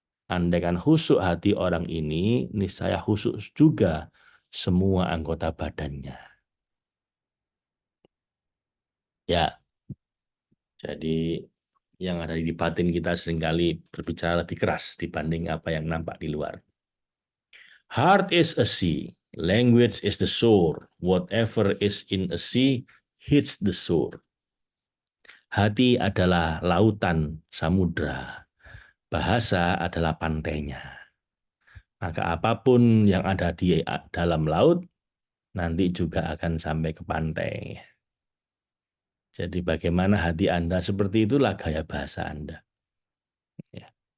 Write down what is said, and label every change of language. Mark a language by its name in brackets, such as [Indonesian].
[Indonesian] Andaikan khusyuk hati orang ini, niscaya khusyuk juga semua anggota badannya. Ya, jadi yang ada di batin kita seringkali berbicara lebih keras dibanding apa yang nampak di luar. [English] Heart is a sea, language is the shore. Whatever is in a sea hits the shore. [Indonesian] Hati adalah lautan samudra, bahasa adalah pantainya. Maka apapun yang ada di dalam laut nanti juga akan sampai ke pantai. Jadi bagaimana hati Anda, seperti itulah gaya bahasa Anda. Ya.